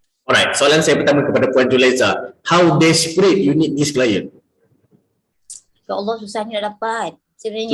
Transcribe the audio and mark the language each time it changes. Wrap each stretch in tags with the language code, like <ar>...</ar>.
<ms>Alright, soalan saya pertama kepada Puan Julaiza.</ms> <en>How desperate you need this client?</en> <ms>Ya Allah, susahnya nak dapat sebenarnya.</ms>